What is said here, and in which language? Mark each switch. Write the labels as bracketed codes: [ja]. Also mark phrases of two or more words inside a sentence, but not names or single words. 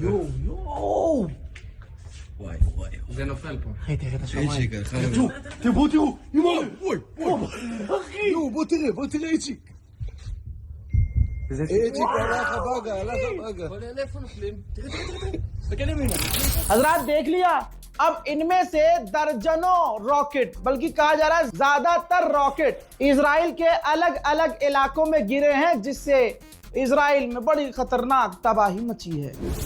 [he] יואו! וואי וואי. זה נופל פה. אחי, תראה את השמיים. צ'צ'יק הלכה. תראו! וואי וואי וואי. אחי! יואו, בוא תראה איציק. איציק הלך הבאגה. בוא נראה איפה נופלים. תראה. תסתכל ימינה. [hi] हजरात देख लिया। अब इनमें से दर्जनों रॉकेट, बल्कि कहा जा रहा है ज्यादातर रॉकेट इजराइल के अलग अलग इलाकों में गिरे हैं, जिससे इजराइल में बड़ी खतरनाक तबाही मची है।